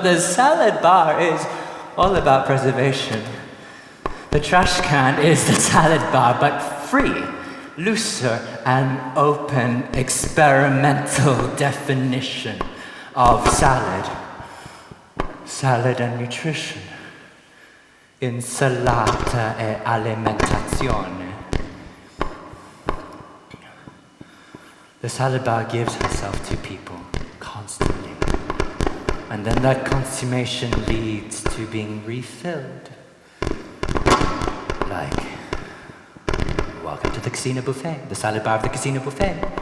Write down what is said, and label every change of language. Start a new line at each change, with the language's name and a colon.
English: The salad bar is all about preservation. The trash can is the salad bar, but free. Looser and open experimental definition of salad. Salad and nutrition.
Italian: Insalata e alimentazione.
English: The salad bar gives herself to people constantly. And then that consummation leads to being refilled. Like, welcome to the casino buffet, the salad bar of the casino buffet.